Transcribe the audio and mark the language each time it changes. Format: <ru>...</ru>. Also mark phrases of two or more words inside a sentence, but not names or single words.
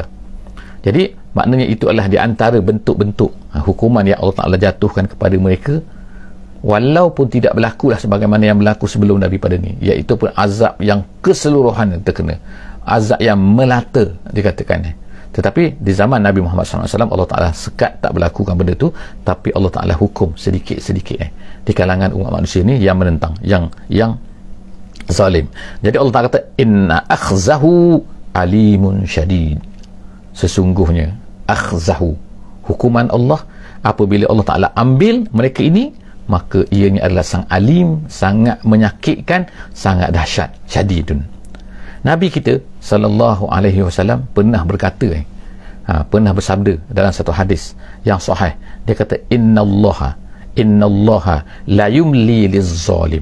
<ms>Jadi maknanya itu adalah di antara bentuk-bentuk hukuman yang Allah Ta'ala jatuhkan kepada mereka, walaupun tidak berlaku lah sebagaimana yang berlaku sebelum daripada ni, iaitu pun azab yang keseluruhan terkena, azab yang melata dikatakan. Tetapi di zaman Nabi Muhammad SAW, Allah Ta'ala sekat tak berlakukan benda tu, tapi Allah Ta'ala hukum sedikit-sedikit di kalangan umat manusia ni yang menentang, yang zalim. Jadi Allah Ta'ala kata,</ms> <ar>إن أخذه أليم شديد,</ar> <ms>sesungguhnya akhzahu, hukuman Allah apabila Allah Ta'ala ambil mereka ini, maka ianya adalah sang alim, sangat menyakitkan, sangat dahsyat, syadidun. Nabi kita SAW pernah berkata, pernah bersabda dalam satu hadis yang sahih, dia kata,</ms> <ar>إن الله ليملي للظالم.</ar>